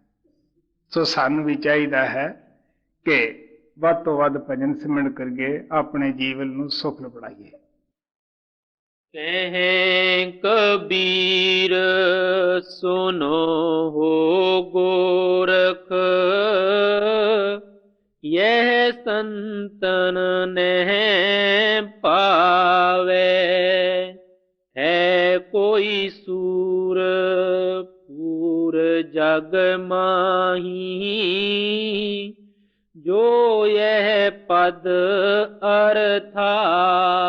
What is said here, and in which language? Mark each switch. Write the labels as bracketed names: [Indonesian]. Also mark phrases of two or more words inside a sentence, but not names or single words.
[Punjabi] ਸੋ ਸਾਨੂੰ ਵੀ ਚਾਹੀਦਾ ਹੈ ਕਿ ਵੱਧ ਤੋਂ ਵੱਧ ਭਜਨ ਸਿਮਰਨ ਕਰੀਏ, ਆਪਣੇ ਜੀਵਨ ਨੂੰ ਸੁਖਲ ਬਣਾਈਏ। [Hindi] ਕਹੇ ਕਬੀਰ ਸੁਨੋ ਹੋ ਗੋਰਖ, यह संतन ने पावे, है कोई सूर पूर जग माही, जो यह पद अर्थावे।